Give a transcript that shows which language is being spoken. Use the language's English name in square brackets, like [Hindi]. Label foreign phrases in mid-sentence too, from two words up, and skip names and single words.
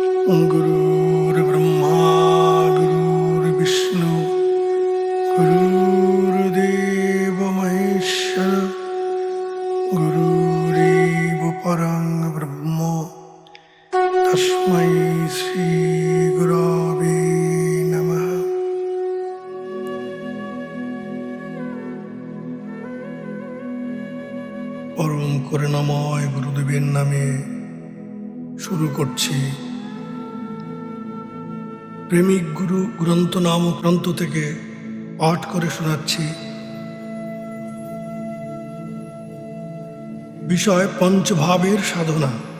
[Sanskrit] गुरुर्ब्रह्मा गुरुर्विष्णु गुरुर्देव महेश्वर गुरुरेव परं ब्रह्म तस्मै श्री गुरवे नमः। [Bangla] परम করুণাময় গুরুদেবের নামে শুরু করছি। প্রেমিক গুরু গ্রন্থ নামক গ্রন্থ থেকে পাঠ করে শোনাচ্ছি। বিষয় পঞ্চভাবের সাধনা।